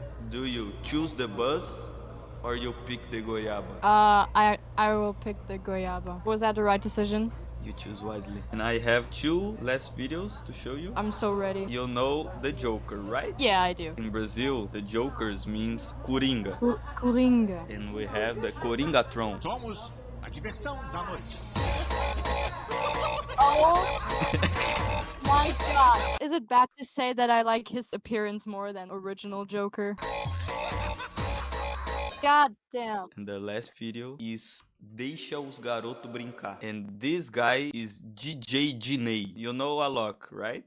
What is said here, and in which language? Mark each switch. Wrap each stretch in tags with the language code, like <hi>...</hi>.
<en>Do you choose the bus or you pick the goiaba? I will pick the goiaba. Was that the right decision? You choose wisely. And I have 2 last videos to show you. I'm so ready. You know the Joker, right? Yeah, I do. In Brazil, the Jokers means Coringa. Coringa. And we have the Coringatron.</en> <pt>Somos a diversão da noite.</pt> <en>Oh my god. Is it bad to say that I like his appearance more than original Joker? God damn. And the last video is</en> <pt>Deixa os garoto brincar.</pt> <en>And this guy is DJ Diney. You know Alok, right?</en>